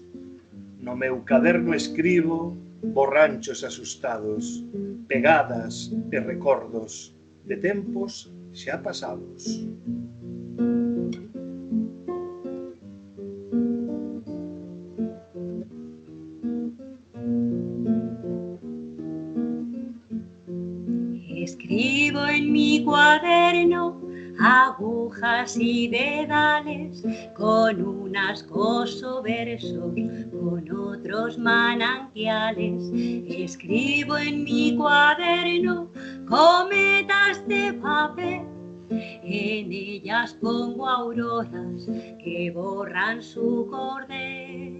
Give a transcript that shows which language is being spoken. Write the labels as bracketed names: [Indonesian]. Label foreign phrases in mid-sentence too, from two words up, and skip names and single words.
[Galician] No meu caderno escribo borranchos asustados, pegadas e recordos de tempos xa pasados. [Spanish] Escribo en mi cuaderno agujas y dedales, con unas coso versos, con otros manantiales. Escribo en mi cuaderno cometas de papel, en ellas pongo auroras que borran su cordel.